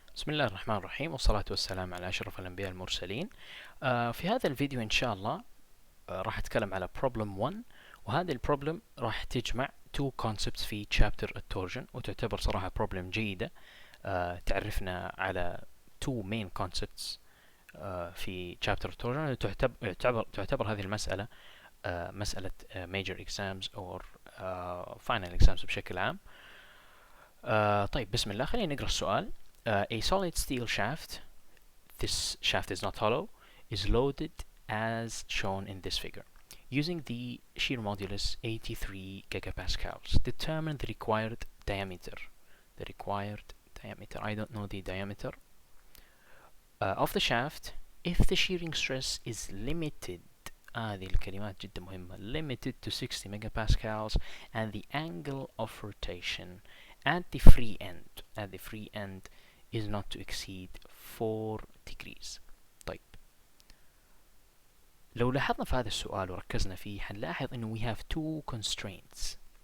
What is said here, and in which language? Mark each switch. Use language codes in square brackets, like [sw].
[ar] بسم الله الرحمن الرحيم، والصلاة والسلام على أشرف الأنبياء المرسلين. في هذا الفيديو إن شاء الله راح أتكلم على [en] problem 1، [ar] وهذه البروبلم راح تجمع [en] two concepts [ar] في chapter التورجن، وتعتبر صراحة [en] problem جيدة. [ar] تعرفنا على [en] two main concepts [ar] في chapter التورجن. تعتبر هذه المسألة مسألة [en] major exams or final exams [ar] بشكل عام. طيب بسم الله، خلينا نقرأ السؤال. [en] A solid steel shaft, this shaft is not hollow, is loaded as shown in this figure. Using the shear modulus 83 gigapascals, determine the required diameter. The required diameter, I don't know the diameter of the shaft if the shearing stress is limited. [ar] هذه الكلمات جدا مهمة. [en] Limited to 60 megapascals and the angle of rotation at the free end is not to exceed 4 degrees. [ar] طيب، لو لاحظنا في هذا السؤال وركزنا فيه حنلاحظ انه [en] we have two constraints.